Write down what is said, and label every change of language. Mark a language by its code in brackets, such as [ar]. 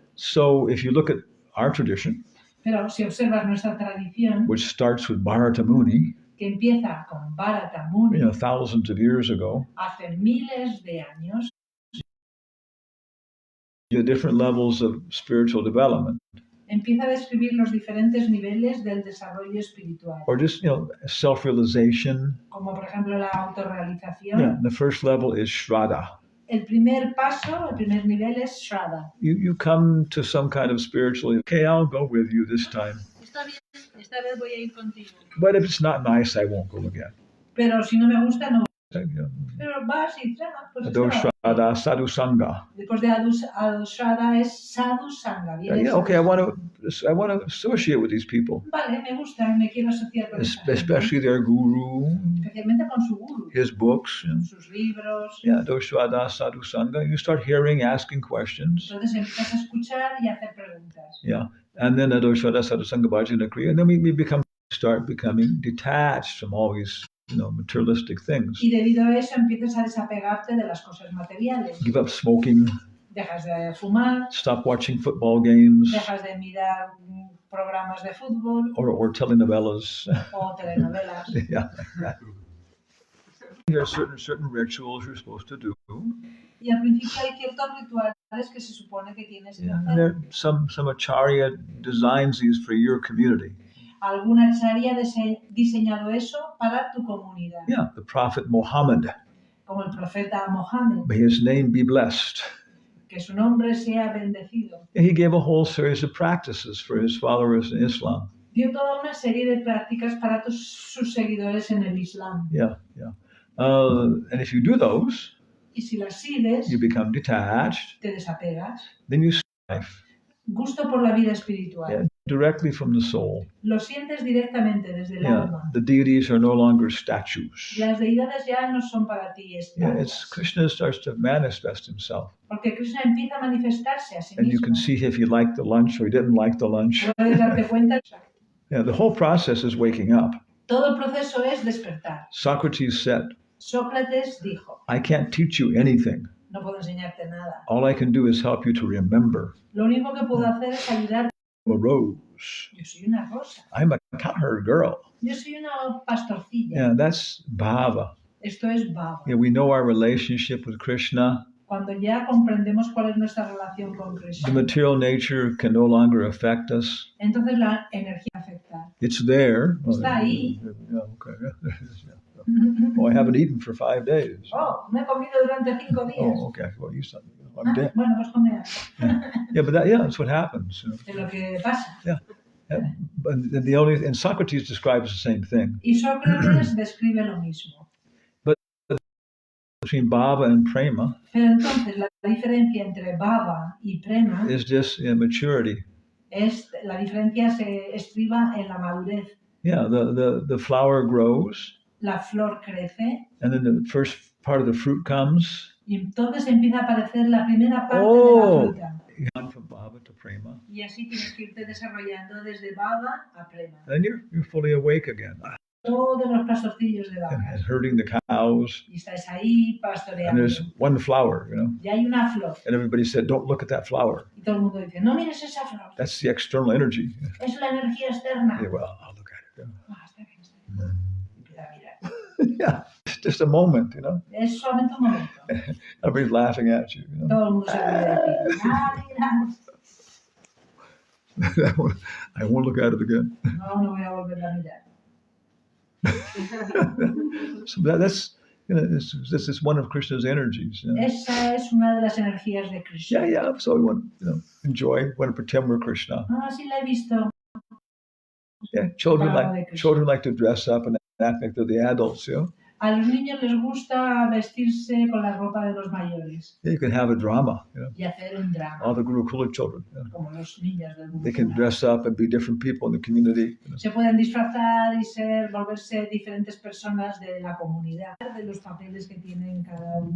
[en] So if you look at our tradition, [es] Pero si observas nuestra tradición, [en] which starts with Bharata Muni, [es] que empieza con Bharata Muni, [en] thousands of years ago, [es] hace miles de años, [en] the different levels of spiritual development, [es] empieza a describir los diferentes niveles del desarrollo espiritual. [en] or just self-realization. [es] Como por ejemplo la autorrealización. [en] Yeah, the first level is Shraddha. [es] El primer paso, el primer nivel es Shraddha. [en] You come to some kind of spiritual, okay, I'll go with you this time. [es] Está bien, esta vez voy a ir contigo. [en] But if it's not nice, I won't go again. [es] Pero si no me gusta, no. Yeah. Pero vas y dices, pues [sa] Ado Shraddha, Sadhu Sangha. [es] Después de Shraddha es Sadhu Sangha. [en] Okay, I want to associate with these people. [es] Vale, me gusta, me quiero asociar con esta gente. [en] Especially their guru, [es] Especialmente con su guru. [en] his books. [es] Sus libros. [sa] Yeah, Ado Shraddha, Sadhu Sangha. [en] You start hearing, asking questions. [es] Entonces empiezas a escuchar y a hacer preguntas. [en] Yeah, and then [sa] Ado Shraddha, Sadhu Sangha, Bhajana Kriya, [en] and then we start becoming detached from all these materialistic things. [es] Y debido a eso empiezas a desapegarte de las cosas materiales. [en] Give up smoking. [es] Dejas de fumar. [en] Stop watching football games. [es] Dejas de mirar programas de fútbol. [en] Or telenovelas. [es] O telenovelas. Yeah. [en] There are certain rituals you're supposed to do. [es] Y al principio hay ciertos rituales que se supone que tienes que hacer. [en] And there, some acharya designs these for your community. [es] Alguna acharya ha diseñado eso para tu comunidad. [en] Yeah, the Prophet Muhammad. [es] Como el profeta Mohammed. [en] May his name be blessed. [es] Que su nombre sea bendecido. [en] He gave a whole series of practices for his followers in Islam. [es] Dio toda una serie de prácticas para todos sus seguidores en el Islam. [en] Yeah. And if you do those, [es] Y si las sigues, [en] you become detached. [es] te desapegas. [en] Then you strive. [es] Gusto por la vida espiritual. [en] Yeah, directly from the soul. [es] Lo sientes directamente desde el Yeah, alma. [en] the deities are no longer statues. [es] Las deidades ya no son para ti Yeah, estatuas. [en] Krishna starts to manifest himself. [es] Porque Krishna empieza a manifestarse a sí [en] And you [es] mismo. [en] can see if he liked the lunch or he didn't like the lunch. [es] Puedes darte cuenta. [en] Yeah, the whole process is waking up. [es] Todo el proceso es despertar. [en] Socrates said, [es] Sócrates dijo, [en] I can't teach you anything. [es] no puedo enseñarte nada. [en] All I can do is help you to remember. [es] Lo único que puedo hacer es ayudarte. [en] I'm a rose. [es] Yo soy una rosa. [en] I'm a cowherd girl. [es] Yo soy una pastorcilla. [en] Yeah, that's bhava. [es] Esto es bhava. [en] Yeah, we know our relationship with Krishna. [es] Cuando ya comprendemos cuál es nuestra relación con [en] The [es] Krishna, [en] material nature can no longer affect us. [es] entonces la energía afecta. [en] It's there. [es] Está ahí. [en] Yeah, okay. Oh, I haven't eaten for 5 days. [es] Oh, me he comido durante 5 días. [en] Oh, okay. Well, you said I'm dead. [es] Bueno, pues come algo. [en] Yeah, but that's what happens. You know? [es] Es lo que pasa. [en] But and Socrates describes the same thing. [es] Y Sócrates describe lo mismo. [en] Between bhava and prema [es] Pero entonces la diferencia entre bhava y prema [en] is just maturity. [es] la diferencia se estriba en la madurez. [en] Yeah, the flower grows, [es] La flor crece [en] and then the first part of the fruit comes. [es] y entonces empieza a aparecer la primera parte de Oh. la fruta. [en] On from bhava to prema. [es] Y así tienes que irte desarrollando desde bhava a prema. [en] Then you're fully awake again. [es] Todos los pastorcillos de [en] And [es] vacas. [en] herding the cows. [es] Y estáis ahí [en] And [es] pastoreando. [en] there's one flower, [es] Y hay una flor. [en] And everybody said, don't look at that flower. [es] Y todo el mundo dice, no mires esa flor. [en] That's the external energy. [es] Es la energía externa. [en] Yeah, well, I'll look at it. [es] Ah, está bien, está bien. Empieza a mirar. [en] Yeah, it's just a moment, [es] Es solamente un momento. [en] Everybody's laughing at you. [es] Todo el mundo se ríe de ti. Ah, mira. [en] I won't look at it again. [es] No voy a volver a mirar. [en] So that's this is one of Krishna's energies. [es] Esa es una de las energías de Krishna. Yeah. [en] So we want enjoy, want to pretend we're Krishna. [es] Ah, sí la he visto. [en] Yeah, children Wow, like to dress up and act like they're the adults. [es] A los niños les gusta vestirse con la ropa de los mayores [en] Yeah, you can have a drama. [es] y hacer un drama, [en] All the Gurukula children, [es] como los niños del [en] they can [es] grupo. [en] dress up and be different people in the community. [es] Se pueden disfrazar y volverse diferentes personas de la comunidad, de los papeles que tienen cada uno.